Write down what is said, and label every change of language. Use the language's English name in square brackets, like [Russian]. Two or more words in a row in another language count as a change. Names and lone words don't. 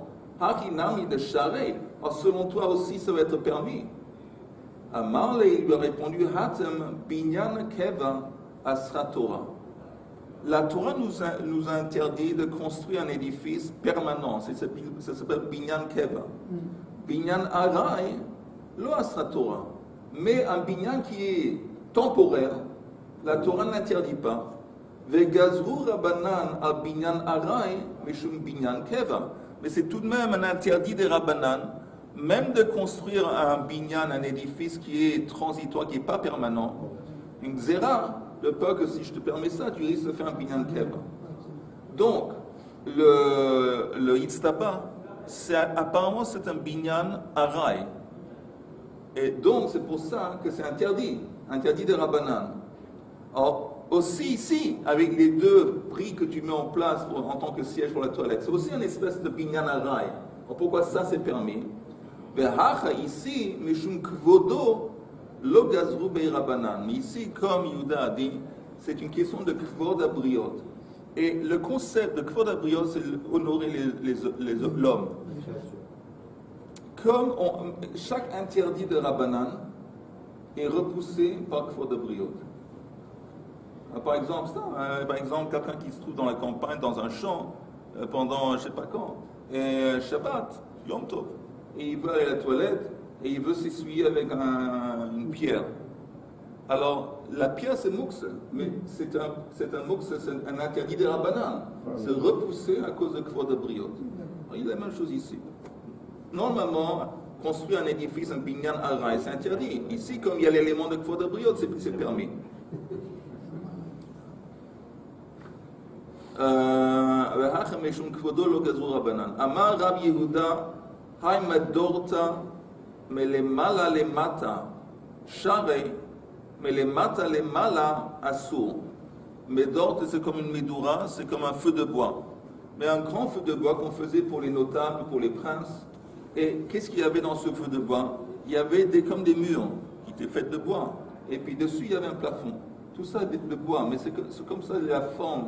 [French] Alors, selon toi aussi, ça va être permis. Amarle lui a répondu, [Hebrew] בניין קבע אסרה תורה. [French] La Torah nous a interdit de construire un édifice permanent. Ça s'appelle [Hebrew] בניין קבע. בניין עראי, לא אסרה תורה. [French] Mais un binyan qui est temporaire, la Torah n'interdit pas. [Hebrew] וגזרו רבנן על בניין עראי, משום בניין קבע. [French] Mais c'est tout de même un interdit des rabbanan, même de construire un binyan, un édifice qui est transitoire, qui n'est pas permanent. Une zera, le pas que si je te permets ça, tu risques de faire un [Hebrew] בניין קבע. [French] Donc, le itztaba, apparemment c'est un [Hebrew] בניין עראי. [French] Et donc, c'est pour ça que c'est interdit des rabbanan. Alors, aussi ici, avec les deux prix que tu mets en place en tant que siège pour la toilette, c'est aussi une espèce de [Hebrew] בניין עראי. [French] Alors, pourquoi ça c'est permis? Ici, [Hebrew] משום כבודו לא גזרו ביה רבנן. [French] Mais ici, comme Yehuda a dit, c'est une question de [Hebrew] כבוד הבריות. [French] Et le concept de [Hebrew] כבוד הבריות, [French] c'est honorer l'homme. Comme chaque interdit de rabbanan est repoussé par [Hebrew] כבוד הבריות. [French] Par exemple, quelqu'un qui se trouve dans la campagne, dans un champ, pendant je ne sais pas quand, et Shabbat, Yom Tov, et il veut aller à la toilette, et il veut s'essuyer avec une pierre. Alors, la pierre c'est mouxe, mais c'est un mouxe, c'est un interdit des rabbanan. C'est repoussé à cause de [Hebrew] כבוד הבריות. [French] Il y a la même chose ici. Normalement, construire un édifice, un [Hebrew] בניין עראי, [French] c'est interdit. Ici, comme il y a l'élément de [Hebrew] כבוד הבריות, [French] c'est permis. [Aramaic] אמר רב יהודה, האי מדורתא מלמעלה למטה, שרי מלמטה למעלה אסור. [French] Medorta, c'est comme une medoura, c'est comme un feu de bois. Mais un grand feu de bois qu'on faisait pour les notables, pour les princes. Et qu'est-ce qu'il y avait dans ce feu de bois? Il y avait comme des murs qui étaient faits de bois. Et puis dessus, il y avait un plafond. Tout ça de bois, mais c'est comme ça la forme.